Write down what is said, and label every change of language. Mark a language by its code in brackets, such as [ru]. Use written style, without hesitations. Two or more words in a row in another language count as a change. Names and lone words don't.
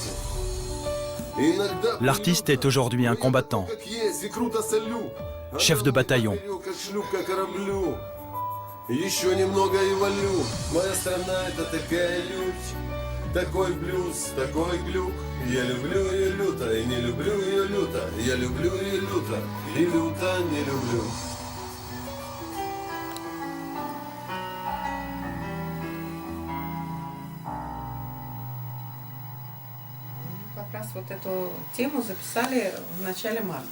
[fr] L'artiste est aujourd'hui un combattant, chef de bataillon. [ru] Такой блюз, такой глюк. Я люблю ее люто и не люблю ее люто. Я люблю ее люто и люто не люблю. Как раз вот эту тему записали в начале марта.